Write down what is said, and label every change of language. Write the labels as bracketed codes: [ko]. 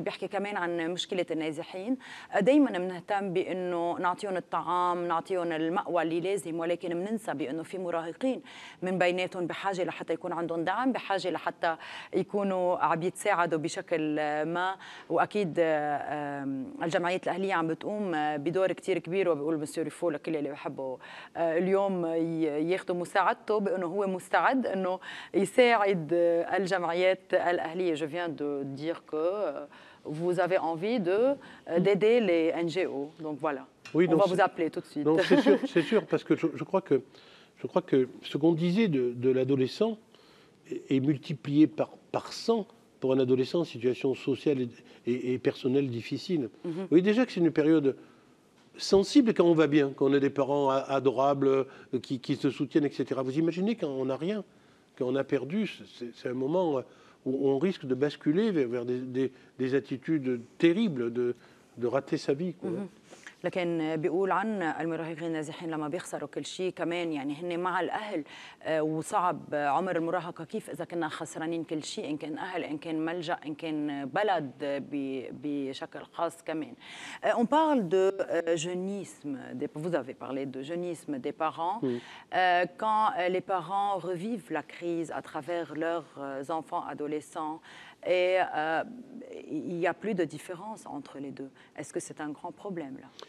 [ar] بيحكي كمان عن مشكله النازحين، دائما بنهتم بانه نعطيهم الطعام، نعطيهم المأوى اللي لازم، ولكن بننسى بانه في مراهقين من بيناتهم بحاجه لحتى يكون عندهم دعم، بحاجه لحتى يكونوا عم يتساعدوا بشكل ما. واكيد الجمعيات الاهليه عم بتقوم بدور كثير كبير، وبقول مسيو ريفو لكل اللي بحبوا اليوم ياخذوا مساعدته بانه هو مستعد انه يساعد الجمعيات الاهليه. [fr] Je viens de dire que vous avez envie d'aider les NGO. Donc voilà. Oui, on va vous appeler tout de suite. Non, c'est sûr, parce que je crois que ce qu'on disait de l'adolescent est multiplié par 100 pour un adolescent en situation sociale et personnelle difficile. Vous voyez déjà que c'est une période sensible quand on va bien, quand on a des parents adorables qui se soutiennent, etc. Vous imaginez quand on n'a rien, quand on a perdu, c'est un moment où on risque de basculer vers des attitudes terribles, de rater sa vie, quoi. [ar] لكن بيقول عن المراهقين النازحين لما بيخسروا كل شيء كمان، يعني هن مع الأهل، وصعب عمر المراهقة كيف إذا كنا خسرانين كل شيء، إن كان أهل، إن كان ملجأ، إن كان بلد بشكل خاص كمان. [fr] On parle de jeunisme, vous avez parlé de jeunisme des parents, quand les parents revivent la crise à travers leurs enfants adolescents, et il n'y a plus de différence entre les deux. Est-ce que c'est un grand problème là?